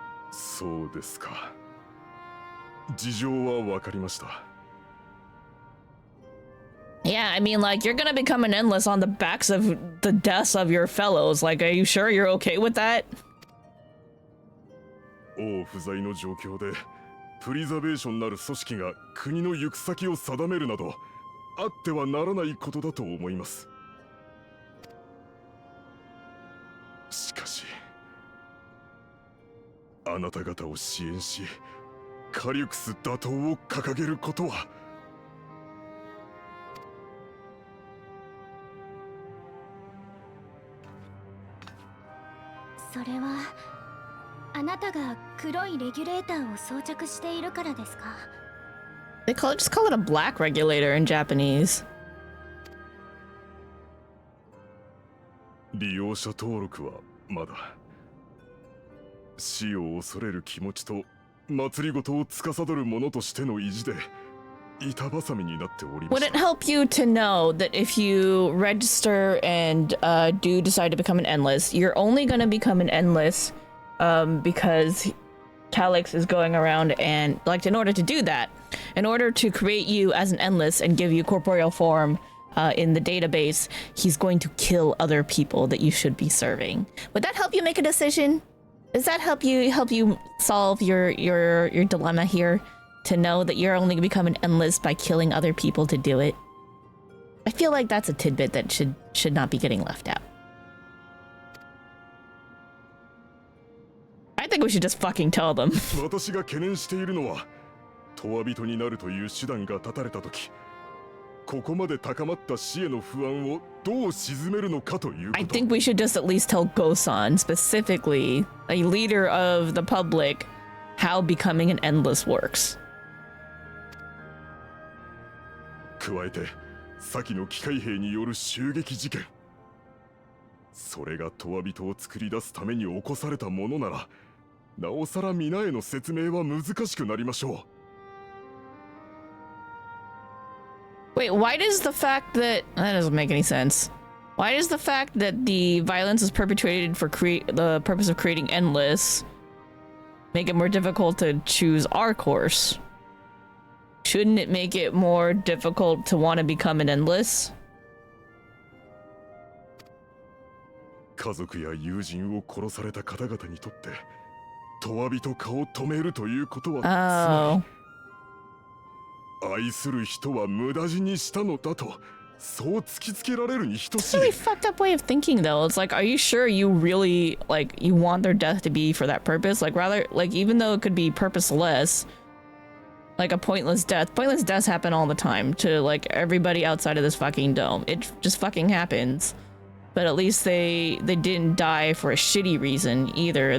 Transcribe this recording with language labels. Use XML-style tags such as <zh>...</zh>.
<ja>So desu ka. 事情はわかりました。</ja> <en>Yeah, I mean, like, you're gonna become an endless on the backs of the deaths of your fellows. Like, are you sure you're okay with that?</en> <ja>王不在の状況でプリザベーションなる組織が国の行く先を定めるなどあってはならないことだと思います。しかしあなた方を支援しカリュクス打倒を掲げることはそれはあなたが黒いレギュレーターを装着しているからですか？</ja> <en>Just call it a black regulator in Japanese.</en> <ja>利用者登録はまだ死を恐れる気持ちと祭りごとを司る者としての意地で板挟みになっておりま</ja> <en>Would</en> <ja>し</ja> <en>it</en> <ja>た。</ja> <en>help you to know that if you register and do decide to become an endless, you're only going to become an endless because Calyx is going around and, like, in order to do that, in order to create you as an endless and give you corporeal form in the database, he's going to kill other people that you should be serving. Would that help you make a decision? Does that help you solve your dilemma here? To know that you're only become an endless by killing other people to do it? I feel like that's a tidbit that should not be getting left out. I think we should just fucking tell them.</en> <ja>私が懸念しているのは、トワ人になるという手段が断たれたとき、ここまで高まった死への不安をどう鎮めるのかということ。</ja> <en>I think we should just at least tell Gosan, specifically, a leader of the public, how becoming an endless works.</en> <ja>加えて、先の機械兵による襲撃事件。それがトワ人を作り出すために起こされたものなら、なおさら皆への説明は難しくなりましょう。</ja> <en>Wait, why does the fact that doesn't make any sense? Why does the fact that the violence is perpetrated for the purpose of creating endless make it more difficult to choose our course? Shouldn't it make it more difficult to want to become an endless?</en> <ja>家族や友人を殺された方々にとって、トワ人化を止めるということは、つまり愛する人は無駄死にしたのだと、そう突きつけられるに等しい。</ja> <en>It's a really fucked up way of thinking, though. It's like, are you sure you really, like, you want their death to be for that purpose? Like, rather, like, even though it could be purposeless, like a pointless death. Pointless deaths happen all the time to like everybody outside of this fucking dome. It just fucking happens. But at least they didn't die for a shitty reason either.</en>